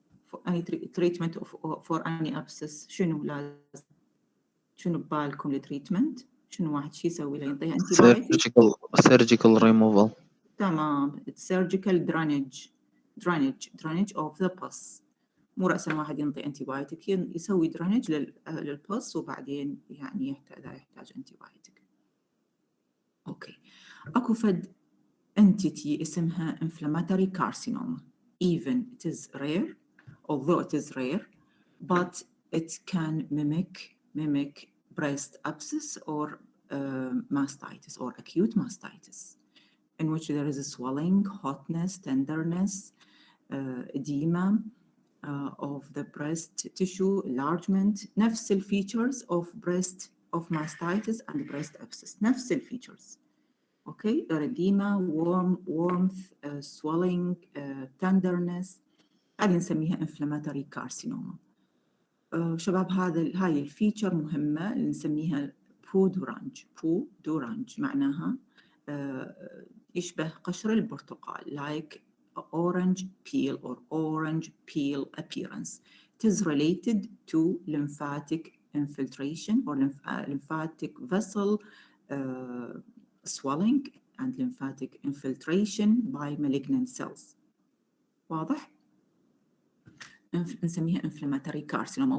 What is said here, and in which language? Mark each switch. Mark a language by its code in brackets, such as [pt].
[en] For any treatment for any abscess [ar] شنو لازم شنو ببالكم التريتمنت؟ شنو واحد شي يسوي له يعطيها انتيبايوتيك؟ [en] surgical removal. [ar] تمام. [en] It's surgical drainage of the pus. [ar] مو رأسا واحد ينطي انتيبايوتيك، يسوي درانج للبس وبعدين يعني يحتاج انتيبايوتيك. اوكي. اكو فد entity اسمها inflammatory carcinoma. [en] Even it is rare, although it is rare, but it can mimic breast abscess or mastitis or acute mastitis, in which there is a swelling, hotness, tenderness, edema of the breast tissue, enlargement. نفس features of mastitis and breast abscess. نفس features. Okay, erythema, warmth, swelling, tenderness. [ar] هذه نسميها inflammatory carcinoma. شباب هاي الفيتشر مهمة اللي نسميها بودورانج معناها يشبه قشر البرتقال [en] like orange peel or orange peel appearance. It is related to lymphatic infiltration or lymphatic vessel swelling and lymphatic infiltration by malignant cells. [ar] واضح؟ نسميها inflammatory carcinoma.